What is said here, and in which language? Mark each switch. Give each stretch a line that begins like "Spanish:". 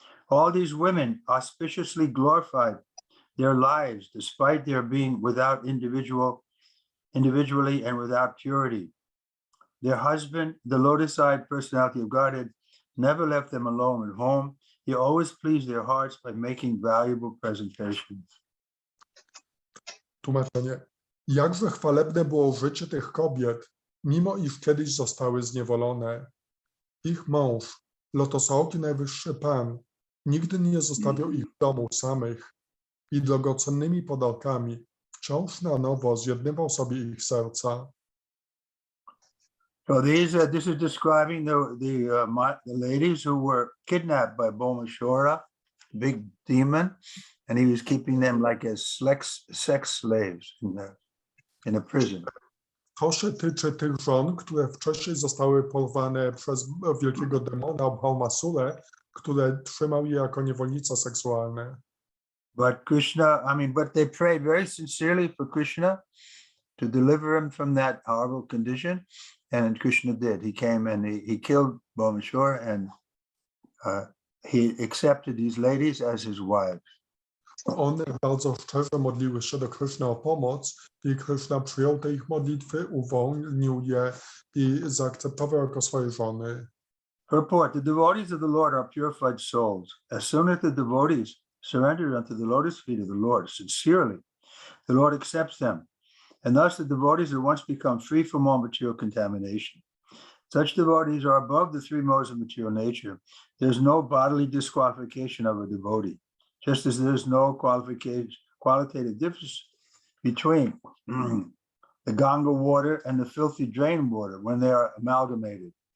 English: All these women auspiciously glorified their lives despite their being without individually and without purity. Their husband, the lotus-eyed personality of Godhead, never left them alone at home. He always pleased their hearts by making valuable presentations.
Polish: Tłumaczenie. Jakże chwalebne było życie tych kobiet, mimo iż kiedyś zostały zniewolone. Ich mąż, lotosooki najwyższy Pan, nigdy nie zostawiał ich w domu samych i drogocennymi podarkami wciąż na nowo zjednywał sobie ich serca.
English: So this is describing the ladies who were kidnapped by Bomashora, big demon, and he was keeping them like as sex slaves in a prison.
Polish: To się tyczy tych żon, które wcześniej zostały porwane przez wielkiego demona Bhaumasurę, które trzymał je jako niewolnice seksualne.
English: But but they prayed very sincerely for Krishna to deliver him from that horrible condition, and Krishna did. He came and he killed Bomashora, and he accepted these ladies as his wives.
Polish: One bardzo szczerze modliły się do Kryszny o pomoc i Kryszna przyjął te ich modlitwy, uwolnił je i zaakceptował jako swoje żony.
English: Purport: the devotees of the Lord are purified souls. As soon as the devotees surrender unto the lotus feet of the Lord sincerely, the Lord accepts them, and thus the devotees at once become free from all material contamination. Such devotees are above the 3 modes of material nature. There's no bodily disqualification of a devotee, just as there's no qualitative difference between the Ganga water and the filthy drain water when they are amalgamated.